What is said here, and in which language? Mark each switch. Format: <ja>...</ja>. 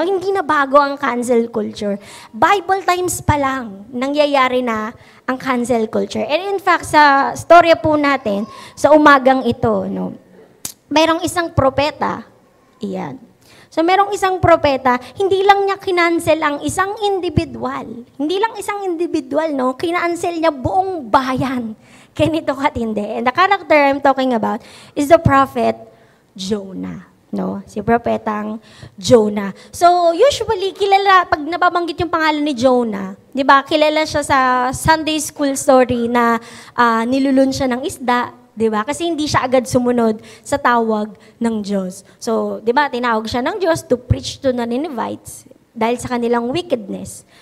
<tl>Hindi na bago ang cancel culture. Bible times pa lang, nangyayari na ang cancel culture.</tl> <en>And in fact,</en> <tl>sa storya po natin, sa umagang ito, no? Mayroong isang propeta, iyan. So, merong isang propeta, hindi lang niya kinancel ang isang individual. Hindi lang isang individual, no? Kinancel niya buong bayan. Kaya nito katindi.</tl> <en>And the character I'm talking about is the prophet Jonah.</en> <tl>No? Si propetang Jonah. So, usually, kilala, pag nababanggit yung pangalan ni Jonah, di ba, kilala siya sa Sunday school story na nilulun siya ng isda, di ba? Kasi hindi siya agad sumunod sa tawag ng Diyos. So, di ba, tinawag siya ng Diyos</tl> <en>to preach to the Ninevites</en> <tl>dahil sa kanilang wickedness.</tl>